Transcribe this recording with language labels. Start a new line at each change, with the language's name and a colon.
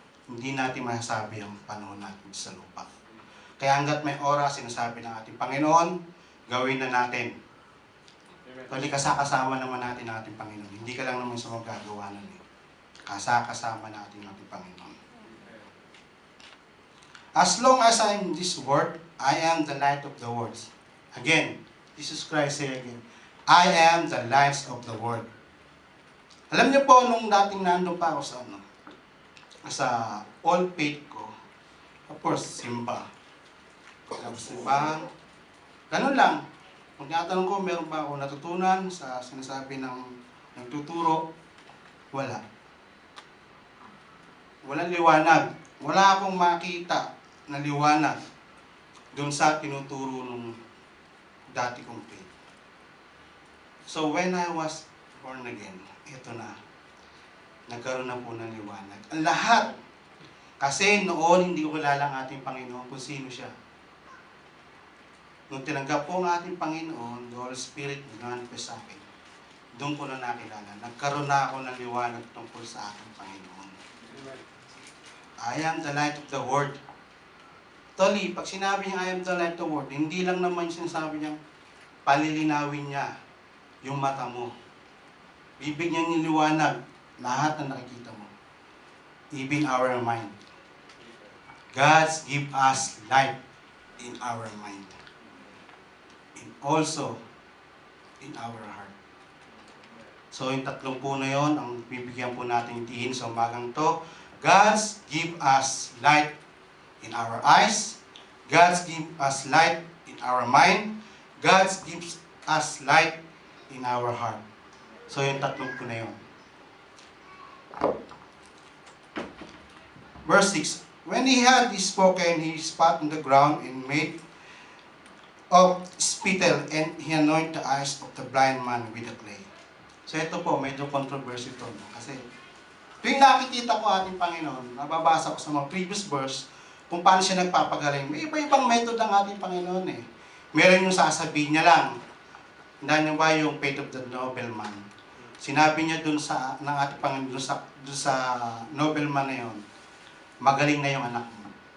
Filipino: Hindi natin masasabi ang panahon natin sa lupa. Kaya hanggat may oras, sinasabi ng ating Panginoon, gawin na natin. Tuloy kasama naman natin ang ating Panginoon. Hindi ka lang naman sa magagawa nun eh. Kasama natin ang ating Panginoon.
English: As long as I am in this world, I am the light of the world. Again, Jesus Christ say again, I am the light of the world.
Filipino: Alam niyo po, nung dating nandun pa ako sa old faith ko, of course, simba. Simbahan. Ganun lang. Kung tinatanong ko, meron ba ako natutunan sa sinasabi ng nagtuturo? Wala. Walang liwanag. Wala akong makita na liwanag doon sa tinuturo nung dati kong faith.
English: So when I was born again,
Filipino: ito na. Nagkaroon na po ng liwanag. Ang lahat. Kasi noon hindi ko kilala ang ating Panginoon kung sino siya. Nung tinanggap po ang ating Panginoon, the Holy Spirit nag-manifest sa akin. Doon ko na nakilala. Nagkaroon na ako ng liwanag tungkol sa ating Panginoon.
English: I am the light of the world.
Filipino: Actually, pag sinabi niya
English: I am the light of the world,
Filipino: hindi lang naman sinasabi niya, palilinawin niya yung mata mo. Bibigyan niya liwanag lahat na nakikita mo.
English: Even our mind. God's give us light in our mind. And also in our heart.
Filipino: So yung tatlong po na yun, ang bibigyan po natin diin sa umagang to.
English: God's give us light in our eyes. God's give us light in our mind. God's gives us light in our heart.
Filipino: So yung tatlong po na yun.
English: Verse 6. When he had spoken, he spat on the ground and made of spittle, and he anointed the eyes of the blind man with the clay.
Filipino: So ito po, medyo controversy ito. Kasi tuwing nakikita ko ating Panginoon, nababasa ko sa mga previous verse, kung paano siya nagpapagaling. May iba-ibang method ang ating Panginoon eh. Meron yung sasabihin niya lang. Hindi ba yung
English: faith of the nobleman?
Filipino: Sinabi niya dun sa, ng ating Panginoon, dun sa nobleman na yun, magaling na yung anak mo.